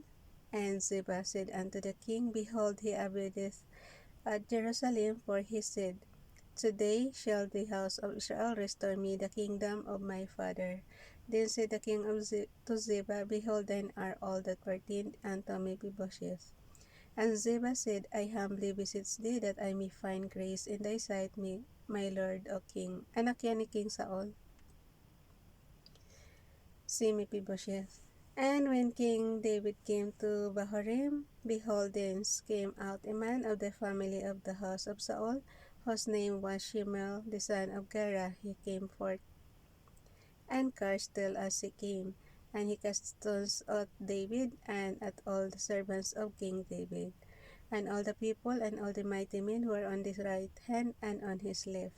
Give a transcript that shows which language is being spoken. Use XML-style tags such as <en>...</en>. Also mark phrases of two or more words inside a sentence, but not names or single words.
<en>And Ziba said unto the king, Behold, he abideth at Jerusalem, for he said, Today shall the house of Israel restore me the kingdom of my father. Then said the king to Ziba, Behold, thine are all that pertained unto Mephibosheth. And Ziba said, I humbly beseech thee that I may find grace in thy sight, my lord, O king.</en> <tl>Anak yan ni King Saul, si Mephibosheth.</tl> <en>And when King David came to Bahurim, behold, thence came out a man of the family of the house of Saul, whose name was Shimei, the son of Gera. He came forth and cursed till as he came, and he cast stones at David and at all the servants of King David, and all the people and all the mighty men who were on his right hand and on his left.</en>